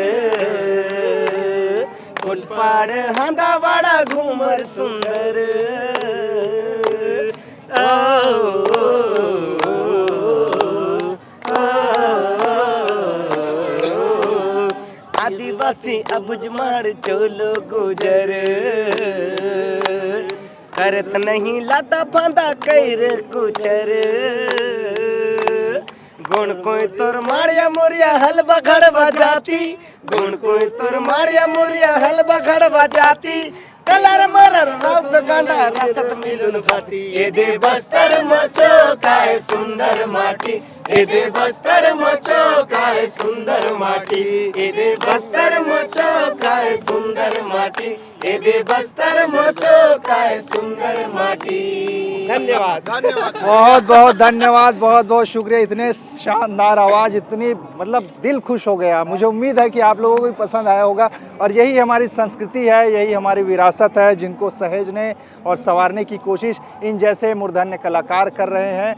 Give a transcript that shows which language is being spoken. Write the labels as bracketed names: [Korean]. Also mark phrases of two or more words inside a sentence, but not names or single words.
[Halbi] कोटपाड़ हंदावाड़ा घूमर सुंदर आदिवासी अबुजमाड़ चोलो गुजर करत नहीं लाटा फांदा कैर कुचर गुण कोई तोर मारिया मोरिया हलवा खड़वा जाती गुण कोई तोर मारिया मोरिया हलवा खड़वा जाती कलर मरर राउत गांडा रसत मिलुन भाती ये दे बस्तर मचो काय सुंदर माटी ये दे बस्तर मचो काय सुंदर माटी ये दे बस्तर मचो काय सुंदर माटी ये दे बस्तर मचो काय सुंदर माटी। [Hindi] धन्यवाद धन्यवाद बहुत बहुत धन्यवाद, बहुत बहुत शुक्रिया। इतने शानदार आवाज़, इतनी मतलब दिल खुश हो गया। मुझे उम्मीद है कि आप लोगों को भी पसंद आया होगा और यही हमारी संस्कृति है, यही हमारी विरासत है जिनको सहेजने और संवारने की कोशिश इन जैसे मूर्धन्य कलाकार कर रहे हैं।